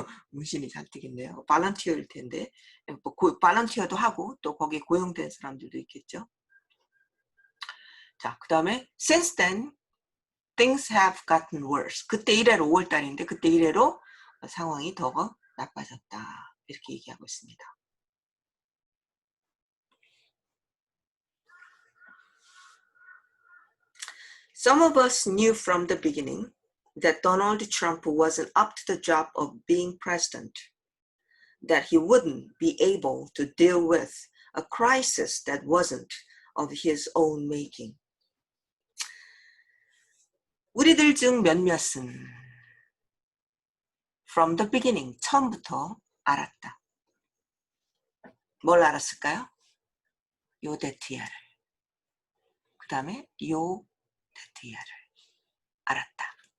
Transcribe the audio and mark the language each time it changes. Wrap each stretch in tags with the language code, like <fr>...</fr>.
<ko>문신이 잘 뜨겠네요. 발런티어일 텐데, 발런티어도 하고 또 거기에 고용된 사람들도 있겠죠. 자, 그 다음에</ko> <en>since then things have gotten worse.</en> <ko>그때 이래로 5월달인데 그때 이래로 상황이 더 나빠졌다. 이렇게 얘기하고 있습니다.</ko> <en>Some of us knew from the beginning that Donald Trump wasn't up to the job of being president, that he wouldn't be able to deal with a crisis that wasn't of his own making.</en> <ko>우리들 중 몇몇은</ko> <en>from the beginning,</en> <ko>처음부터 알았다. 뭘 알았을까요? 요데티아를. 그 다음에 요데티아를 알았다.</ko>